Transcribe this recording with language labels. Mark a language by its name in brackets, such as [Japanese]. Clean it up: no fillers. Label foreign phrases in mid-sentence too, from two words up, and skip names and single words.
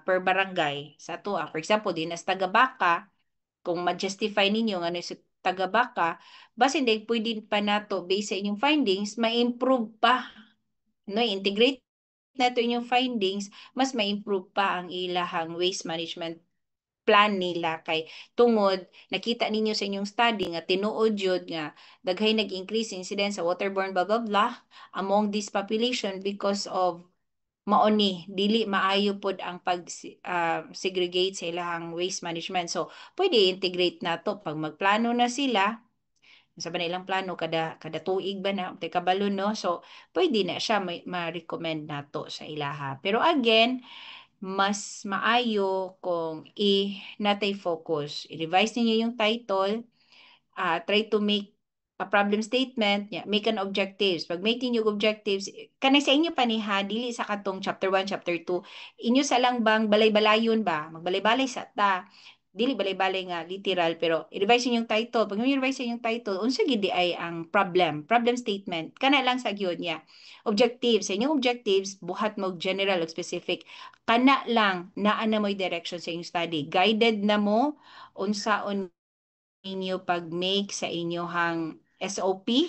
[Cebuano] per barangay sa ato [English] for example [Cebuano] di na sa Tagabaka kung ma-justify ninyo nga sa Tagabaka basin day pwede pa nato based sa inyong findings ma-improve pa no integrate nato inyong findings mas ma-improve pa ang ilahang [English] waste management plan [Cebuano] nila kay tungod nakita ninyo sa inyong study nga tinuod jud nga daghay nag-increase incidence sa waterborne blah blah blah [English] among this population because of [Cebuano] maoni dili maayo pod ang pag segregate sa ilahang [English] waste management [Cebuano] so pwede integrate nato pag magplano na sila sa ba ilang plano kada tuig ba na tay kabalo no so pwede na siya ma-recommend nato sa ilaha pero again mas maayo kung natay focus. [Filipino] I-revise niyo yung title, [English] try to make a problem statement, make an objectives. [Filipino] Pag making yung objectives, [Cebuano] kanay sa inyo paniha, dili sa katong chapter 1, chapter 2, inyo sa lang bang balay-balayon ba? Magbalay-balay sa ta. Dili balay-balay nga literal [Filipino] pero i-revise yung title. Pag i-revise yung title, [Cebuano] unsa gid ay ang [English] problem statement. [Cebuano] Kana lang sa gyud niya. Objectives, sa inyong objectives, buhat mo general o specific. Kana lang naa na mo'y direction sa inyong study. Guided na mo unsaon ninyo pag-make sa inyong SOP.